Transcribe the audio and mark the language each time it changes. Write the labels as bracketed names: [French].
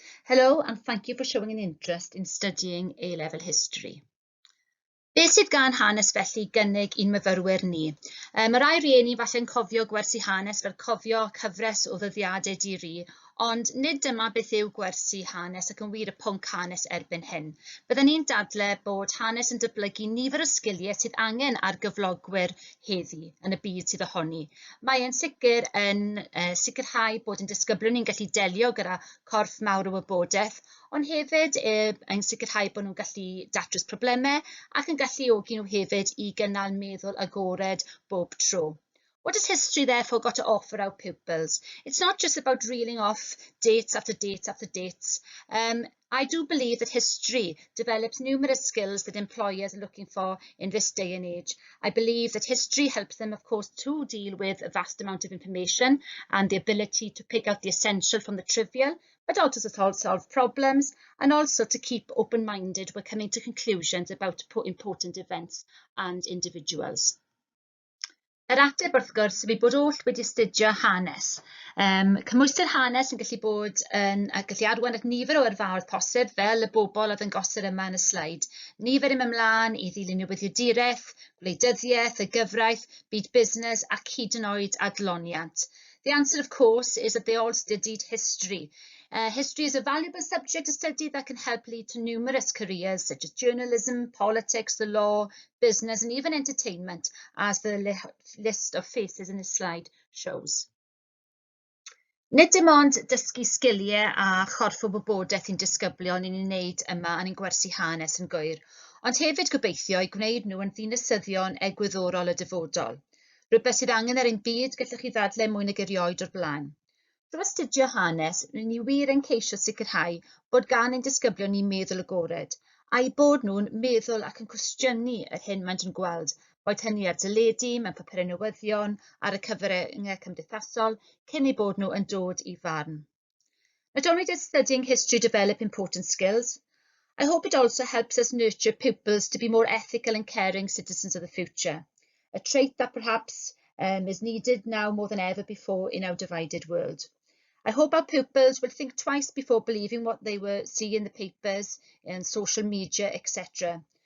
[English] Hello and thank you for showing an interest in studying A-level history. [Welsh] Beth sydd gan hanes felly gynnig i'n myfyrwyr ni? Mae rai rieni falle'n cofio gwersi hanes fel cofio cyfres o ddyddiadau diri, ond nid dyma beth yw gwersi hanes ac yn wir y pwnc hanes erbyn hyn. Byddwn ni'n dadle bod hanes yn dyblygu nifer o sgiliau sydd angen ar gyflogwyr heddi yn y byd sydd ohoni. Mae yn sicr yn sicrhau bod yn disgyblion ni'n gallu delio gyda corff mawr o wybodaeth, ond hefyd yn sicrhau bod nhw'n gallu datrys problemau ac yn galluogi nhw hefyd i gynnal meddwl agored bob tro. [English] What does history therefore got to offer our pupils? It's not just about reeling off dates after dates after dates. I do believe that history develops numerous skills that employers are looking for in this day and age. I believe that history helps them, of course, to deal with a vast amount of information and the ability to pick out the essential from the trivial, but also to solve problems and also to keep open-minded when coming to conclusions about important events and individuals. [Welsh] Yr ateb wrth gwrs yw bod oll wedi astudio hanes. Cymwystr hanes yn gallu bod yn gallu arwain at nifer o yrfaoedd posib fel y bobl oedd yn gosod yma yn y sleid. Nifer yn ymlaen i ddilyn newyddiaduraeth, gwleidyddiaeth, y gyfraith, byd busnes ac hyd yn oed adloniant. [English] The answer, of course, is that they all studied history. History is a valuable subject to study that can help lead to numerous careers such as journalism, politics, the law, business and even entertainment, as the list of faces in this slide shows. [Welsh] Nid dim ond dysgu sgiliau a chorff o wybodaeth i'n disgyblion i'n wneud yma yn ein gwersi hanes yn gywir, ond hefyd gobeithio i gwneud nhw yn ddinasyddion egwyddorol y dyfodol. Rhywbeth sydd angen ar ein byd gallwch chi ddadlau mwy nag erioed o'r blaen. Drwy astudio hanes, ni wir yn ceisio sicrhau bod gan ein disgyblion ni meddwl agored, a'i bod nhw'n meddwl ac yn cwestiynu yr hyn maent yn gweld, boed hynny ar deledu, mewn papurau newyddion, ar y cyfryngau cymdeithasol, cyn eu bod nhw yn dod i farn. [English] Not only does studying history develop important skills, I hope it also helps us nurture pupils to be more ethical and caring citizens of the future, a trait that perhaps is needed now more than ever before in our divided world. I hope our pupils will think twice before believing what they will see in the papers, in social media, etc.